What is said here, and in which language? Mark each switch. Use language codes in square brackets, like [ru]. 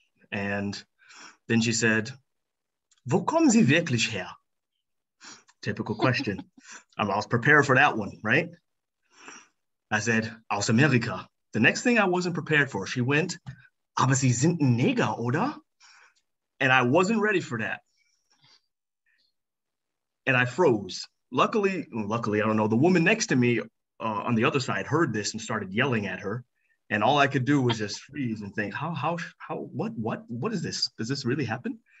[en] And then she said, [de] wo kommen Sie wirklich her? [en] Typical question. I was prepared for that one, right? I said, [de] aus Amerika. [en] The next thing I wasn't prepared for, she went, [de] aber Sie sind ein Neger, oder? [en] And I wasn't ready for that. And I froze. Luckily, I don't know, the woman next to me on the other side heard this and started yelling at her. And all I could do was just freeze and think, what is this? Does this really happen?